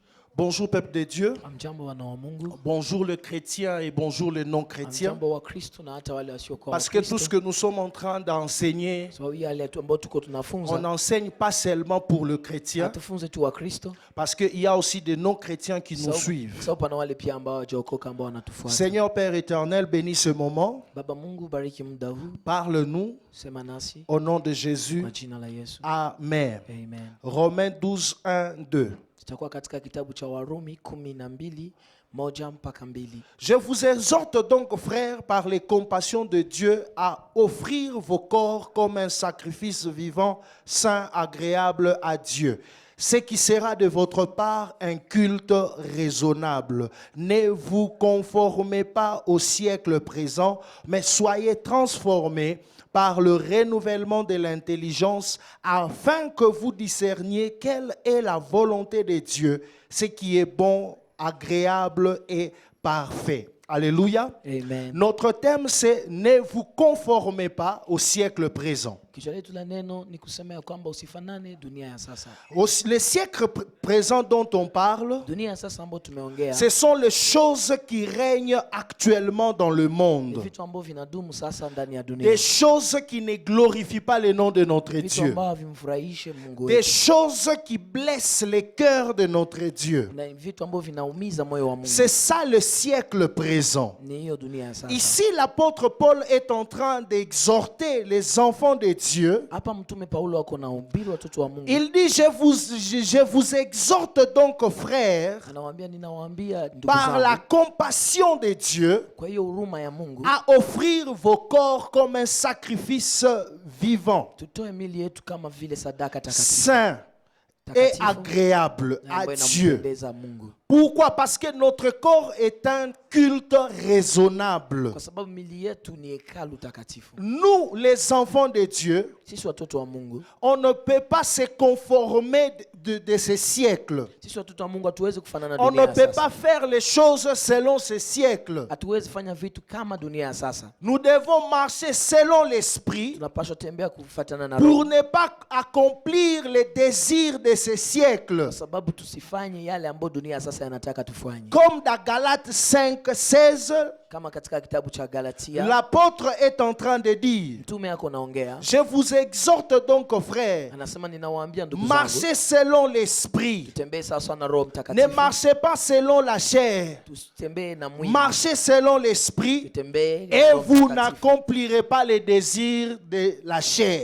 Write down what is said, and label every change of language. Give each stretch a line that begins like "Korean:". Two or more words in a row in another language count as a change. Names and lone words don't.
French: Bonjour peuple de Dieu,
Swahili: Amjambo wana wa Mungu.
French: bonjour le chrétien et bonjour le non-chrétien.
Swahili: Amjambo wa Kristo na hata wale wasiokuwa
French: Parce que tout ce que nous sommes en train d'enseigner,
Swahili: sababu yale tu ambao tuko
French: on
Swahili: tunafunza
French: n'enseigne pas seulement pour le chrétien,
Swahili: tufunze tu wa Kristo
French: parce qu'il y a aussi des non-chrétiens qui nous suivent.
Swahili: sababu pana wale pia ambao hawajaokoka ambao wanatufuata.
French: Seigneur Père éternel, bénis ce moment,
Swahili: Baba Mungu, bariki muda huu,
French: parle-nous
Swahili: sema nasi
French: au nom de Jésus.
Swahili: kwa jina la Yesu. Amen. Amen.
French: Romains 12, 1, 2. Tutakuwa katika kitabu cha Warumi 12:1-2. Je vous exhorte donc, frères, par les compassions de Dieu, à offrir vos corps comme un sacrifice vivant, saint, agréable à Dieu. Ce qui sera de votre part un culte raisonnable. Ne vous conformez pas au siècle présent, mais soyez transformés par le renouvellement de l'intelligence, afin que vous discerniez quelle est la volonté de Dieu, ce qui est bon, agréable et parfait. Alléluia. Amen. Notre thème, c'est « Ne vous conformez pas au siècle présent ».
Swahili: Kichwa letu la neno ni kusema ya kwamba usifanane dunia ya sasa.
French: Le siècle présent dont on parle,
Swahili: Dunia ya sasa ambayo tumeongea
French: ce sont les choses qui règnent actuellement dans le
Swahili: ni
French: monde.
Swahili: vitu ambavyo vinadumu sasa ndani ya dunia.
French: Des choses qui ne glorifient pas le nom de notre
Swahili: Vitu
French: Dieu.
Swahili: ambavyo havimfurahishe Mungu
French: Des
Swahili: wetu.
French: choses qui blessent le cœur de notre Dieu.
Swahili: Na vitu ambavyo vinaumiza moyo wa Mungu.
French: C'est ça le siècle présent.
Swahili: Ni hiyo dunia ya sasa.
French: Ici, l'apôtre Paul est en train d'exhorter les enfants de Dieu.
Swahili: Hapa mtume Paulo ako na ubiri watoto wa Mungu.
French: Il dit, je vous exhorte donc, frères,
Swahili: Anawaambia, ninawaambia ndugu
French: par la
Swahili: zangu,
French: compassion de Dieu,
Swahili: kwa hiyo huruma ya Mungu,
French: à offrir vos corps comme un sacrifice vivant,
Swahili: tutoe mili yetu kama vile sadaka takatifu.
French: saint et agréable
Swahili: na
French: à
Swahili: ambayo
French: Dieu.
Swahili: inampendeza Mungu.
French: Pourquoi? Parce que notre corps est un culte raisonnable.
Swahili: Kwa sababu mili yetu ni hekalu takatifu.
French: Nous, les enfants de Dieu,
Swahili: Sisi watoto wa Mungu,
French: on ne peut pas se conformer de ces siècles.
Swahili: sisi watoto wa Mungu hatuwezi kufanana na
French: On
Swahili: dunia
French: ne
Swahili: ya
French: peut pas
Swahili: sasa.
French: faire les choses selon ces siècles.
Swahili: Hatuwezi fanya vitu kama dunia ya sasa.
French: Nous devons marcher selon l'esprit
Swahili: Tunapaswa tembea kufuatana na
French: pour
Swahili: roho,
French: ne pas accomplir les désirs de ces siècles.
Swahili: kwa sababu tusifanye yale ambayo dunia ya sasa yanataka tufanye.
French: Comme dans Galates 5:16,
Swahili: Kama katika kitabu cha Galatia,
French: l'apôtre est en train de dire,
Swahili: mtume yako naongea,
French: je vous exhorte donc, frères,
Swahili: anasema ninawaambia ndugu zangu,
French: marchez selon l'esprit.
Swahili: tutembee sawa na Roho
French: Ne
Swahili: Mtakatifu.
French: marchez pas selon la chair.
Swahili: Tusitembee na mwili,
French: Marchez selon l'esprit
Swahili: tutembee na
French: et
Swahili: Roho
French: vous
Swahili: Mtakatifu.
French: n'accomplirez pas les désirs de la chair.